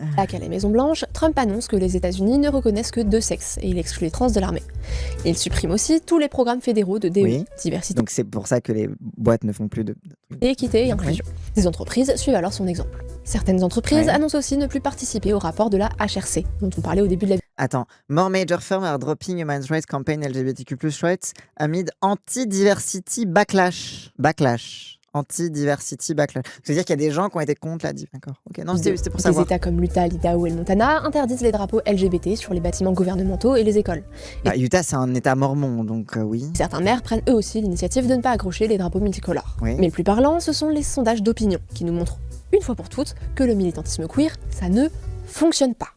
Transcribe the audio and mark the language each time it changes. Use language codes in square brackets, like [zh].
[fr] À la Maison-Blanche, Trump annonce que les États-Unis ne reconnaissent que 2 sexes et il exclut les trans de l'armée. Il supprime aussi tous les programmes fédéraux de DE, diversité. Donc c'est pour ça que les boîtes ne font plus de... équité et inclusion. Des entreprises suivent alors son exemple. Certaines entreprises annoncent aussi ne plus participer au rapport de la HRC, dont on parlait au début de la vidéo. [en] Attends, more major firms are dropping human rights campaign LGBTQ+ rights amid anti-diversity backlash. Anti-diversity backlash. [fr] C'est-à-dire qu'il y a des gens qui ont été contre la d'accord. Ok, non, c'était pour savoir. Des États comme l'Utah, l'Idaho et le Montana interdisent les drapeaux LGBT sur les bâtiments gouvernementaux et les écoles. Utah, c'est un État mormon, donc oui. Certains maires prennent eux aussi l'initiative de ne pas accrocher les drapeaux multicolores. Oui. Mais le plus parlant, ce sont les sondages d'opinion qui nous montrent une fois pour toutes que le militantisme queer, ça ne fonctionne pas.